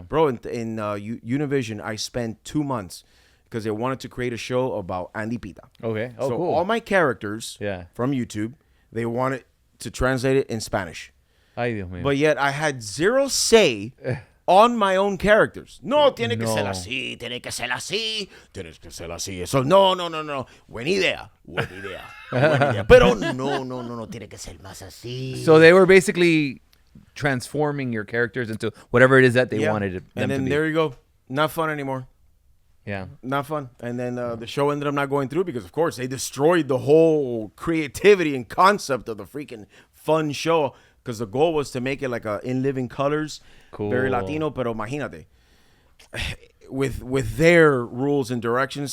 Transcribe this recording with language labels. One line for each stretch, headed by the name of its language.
English: Bro, in Univision, I spent 2 months because they wanted to create a show about Andy Pita. Okay. Oh, so cool. all my characters from YouTube, they wanted to translate it in Spanish.
Spanish: Ay, Dios mío.
English: But yet I had zero say on my own characters.
Spanish: No, tiene que ser así, tiene que ser así, tienes que ser así. Eso, no. Buena idea. Pero no, tiene que ser más así.
English: So they were basically transforming your characters into whatever it is that they wanted them to be. And then there you go. Not fun anymore. Yeah. Not fun. And then the show ended up not going through because, of course, they destroyed the whole creativity and concept of the freaking fun show because the goal was to make it like in living colors, very Latino,
Spanish: pero imagínate,
English: with their rules and directions.